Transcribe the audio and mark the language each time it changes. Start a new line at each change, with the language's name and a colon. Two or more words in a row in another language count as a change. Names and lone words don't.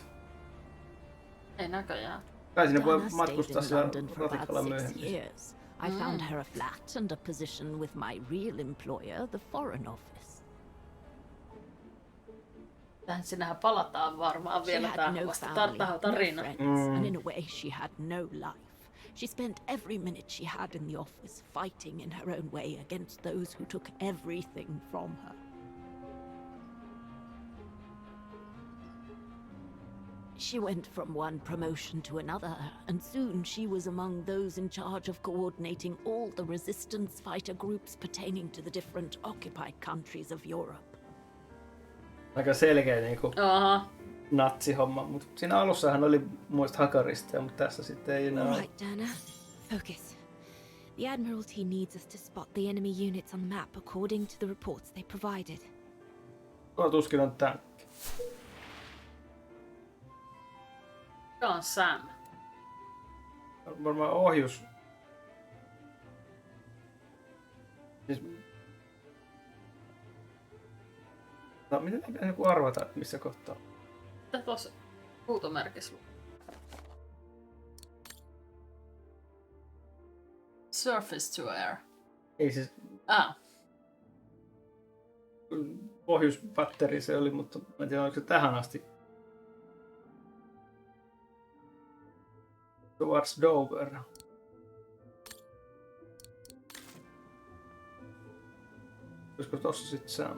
Finnish: Ei näköjään. Kai sinne voi matkustaa siellä ratikalla myöhemmin.
English: I found her a flat and a position with my real employer, the Foreign Office.
Finnish: Tähän sinähän palataan varmaan vielä tähän vasta tarina.
English: And in a way she had no life. She spent every minute she had in the office fighting in her own way against those who took everything from her. She went from one promotion to another, and soon she was among those in charge of coordinating all the resistance fighter groups pertaining to the different occupied countries of Europe.
Finnish: Aika selkeä niinku natsihomma, mutta siinä alussahan oli muista hakaristeja, mutta tässä sitten ei enää.
English: All right, Dana. Focus. The Admiralty needs us to spot the enemy units on the map according to the reports they provided.
Finnish: Tuo tuskin on tankki. Tämä on Sam. Varmaan ohjus. Siis... No, miten ei pitäisi arvata, että missä kohtaa? Mitä tuossa huutomerkissä lukee?
English: Surface to air.
Finnish: Ei siis... Ohjuspatteri se oli, mutta mä en tiedä, oliko se tähän asti.
English: Towards Dover.
Finnish: Olisiko tossa sit Sam?